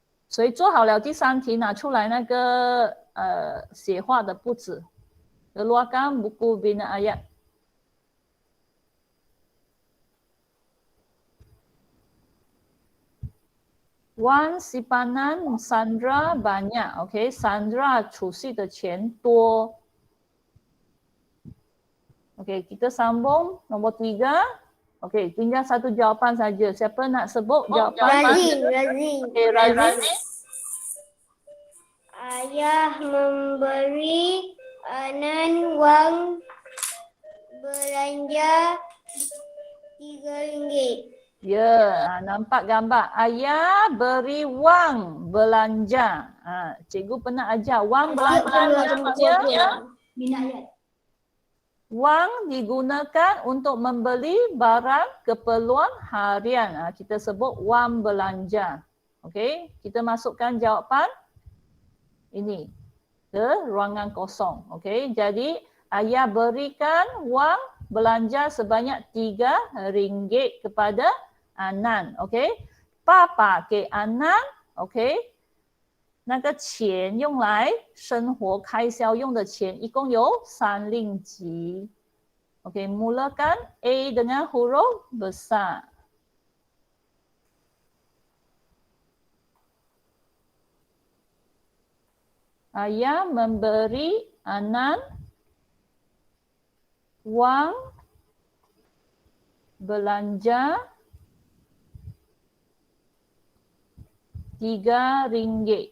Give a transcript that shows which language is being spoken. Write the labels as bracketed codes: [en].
[zh] 所以做好了第3题拿出来那个写话的簿子 [ms] keluarkan buku bina ayat. Wan simpanan Sandra banyak. Okey, Sandra [zh] 储蓄的钱多. [ms] Okey, kita sambung nombor 3. Okey, tinggal satu jawapan saja. Siapa nak sebut jawapan? Razi. Okey, Razi. Ayah memberi Anan wang belanja RM3. Ya, nampak gambar. Ayah beri wang belanja. Cikgu pernah ajar wang belanja maksudnya wang digunakan untuk membeli barang keperluan harian. Kita sebut wang belanja. Okey, kita masukkan jawapan ini ke ruangan kosong. Okey, jadi ayah berikan wang belanja sebanyak RM3 kepada Anan. [zh] Okey, 爸爸给 Anan. Okey, 那个钱用来生活开销用的钱一共有3令吉。 [ms] Okey, mulakan A dengan huruf besar. Ayah memberi Anan wang belanja RM3.